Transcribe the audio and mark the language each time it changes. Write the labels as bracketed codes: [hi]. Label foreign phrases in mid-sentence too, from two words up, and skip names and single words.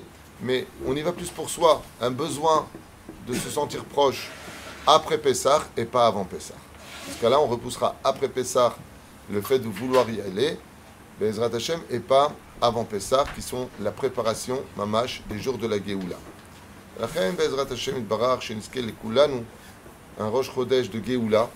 [fr] Mais on y va plus pour soi. Un besoin de se sentir proche après Pessah et pas avant Pessah. Dans ce cas-là, on repoussera après Pessah le fait de vouloir y aller, [he] בעזרת השם, [fr] et pas avant Pessah, qui sont la préparation, mamash, des jours de la Géoula. [he] לכן בעזרת השם יתברך שנזכה לכולנו [fr] un Rosh Chodesh de Géoula.